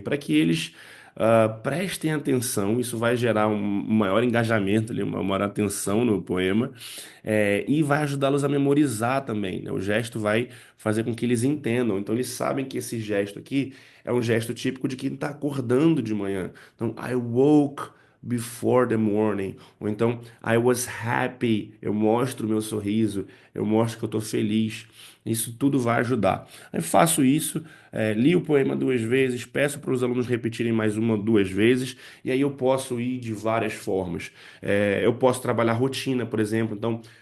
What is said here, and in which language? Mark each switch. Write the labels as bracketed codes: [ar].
[pt] Para que eles prestem atenção, isso vai gerar um maior engajamento, ali, uma maior atenção no poema, e vai ajudá-los a memorizar também, né? O gesto vai fazer com que eles entendam. Então, eles sabem que esse gesto aqui é um gesto típico de quem está acordando de manhã. [en] Então, I woke before the morning. [pt] Ou então, [en] I was happy. [pt] Eu mostro o meu sorriso, eu mostro que eu estou feliz. Isso tudo vai ajudar. Eu faço isso, li o poema duas vezes, peço para os alunos repetirem mais uma, duas vezes, e aí eu posso ir de várias formas. Eu posso trabalhar rotina, por exemplo. Então,